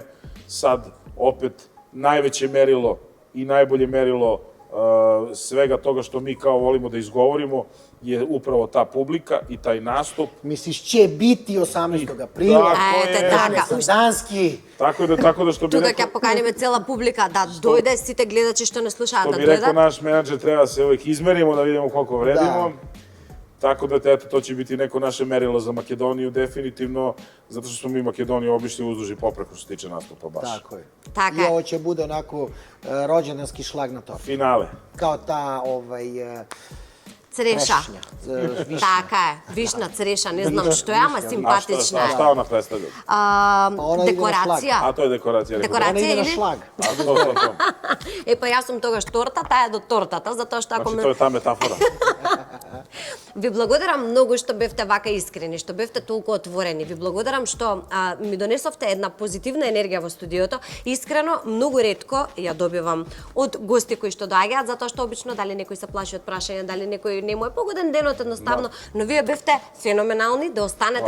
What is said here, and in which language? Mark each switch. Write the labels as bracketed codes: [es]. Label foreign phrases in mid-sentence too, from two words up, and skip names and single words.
[sr] Sad, opet, najveće merilo i najbolje merilo svega toga što mi kao volimo da izgovorimo je upravo ta publika i taj nastup. Misliš, će biti 18. aprila. Tako [mk] Ете [sr] je. [mk] така. [sr] Sandanski. Tako da što bi [mk] Тука [sr] rekao, [mk] ќе поканиме цела публика да дојде, сите гледачи што не слушаат [sr] što [mk] да [sr] bi rekao [mk] дојдат. [sr] naš menadžer, treba se uvek izmerimo da vidimo koliko vredimo. Tako da, eto, to će biti neko naše merilo za Makedoniju, definitivno, zato što smo mi Makedoniju obišli uzduž i popreko što se tiče nastupa baš. Tako je. [mk] Така [sr] I [mk] е. [sr] ovo će bude onako rođendanski šlag na tortu. Finale. Kao ta, [mk] Цреша. [sr] trešnja. Višnja. [mk] Така е. Вишна цреша, не знам што е, ама [sr] A [mk] симпатична е. [sr] šta ona predstavlja? Ona ide na [mk] Декорација. [sr] A to je dekoracija. rekao. Dekoracija. Ona ide na ili? šlag. A to. [mk] Е, па јас сум тогаш торта, таа е до тортата, затоа што ако [sr] Znači, [mk] ме... [sr] to je ta metafora. [mk] Ви благодарам многу што бевте вака искрени, што бевте толку отворени. Ви благодарам што ми донесовте една позитивна енергија во студиото. Искрено, многу ретко ја добивам од гости кои што доаѓаат, затоа што обично дали некој се плаши од прашање, дали некој не му е погоден денот едноставно, но вие бевте феноменални да останете